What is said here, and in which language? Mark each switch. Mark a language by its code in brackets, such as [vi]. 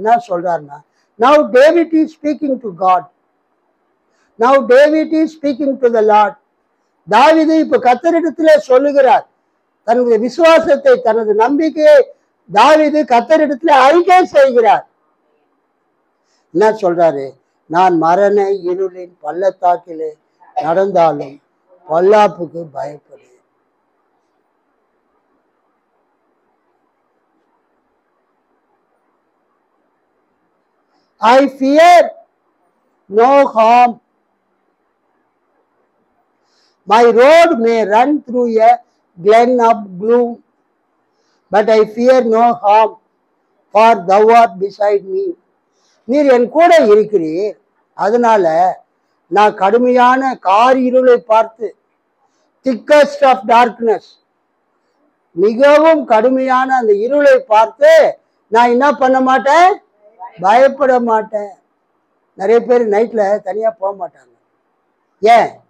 [ta] என்ன சொல்றாருன்னா, [en] now David is speaking to God, now David is speaking to the Lord. [ta] தாவீது இப்ப கர்த்தரிடத்திலே சொல்லுகிறார், தன்னுடைய விசுவாசத்தை, தனது நம்பிக்கையை தாவீது கர்த்தரிடத்திலே அறிக்கை செய்கிறார். என்ன சொல்றாரு? நான் மரண இருளின் பள்ளத்தாக்கிலே நடந்தாலும் பொல்லாப்புக்கு பயப்படு. [en] I fear no harm. My road may run through a glen of gloom, but I fear no harm, for thou art beside me. [ta] நீர் என் கூட இருக்கிறீர், அதனால நான் கடுமையான இருளை பார்த்து, [en] thickest of darkness, [ta] மிகவும் கடுமையான அந்த இருளை பார்த்து நான் என்ன பண்ண மாட்டேன்? பயப்பட மாட்டேன். நிறைய பேர் நைட்ல தனியா போக மாட்டாங்க. ஏன்?